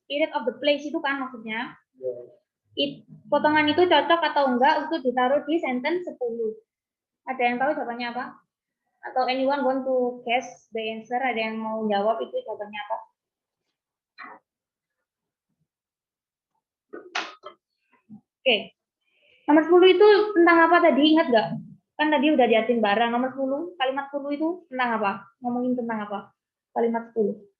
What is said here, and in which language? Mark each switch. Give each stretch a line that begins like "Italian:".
English: Spirit of the place
Indonesian: itu kan maksudnya. Potongan itu cocok atau enggak untuk ditaruh di sentence 10. Ada yang tahu jawabannya apa? Atau
English: anyone want to guess the answer?
Indonesian: Ada yang mau jawab itu jawabannya apa? Oke. Nomor 10 itu tentang apa tadi? Ingat nggak? Kan tadi udah diatin barang. Nomor 10, kalimat 10 itu tentang apa? Ngomongin tentang apa? Kalimat 10.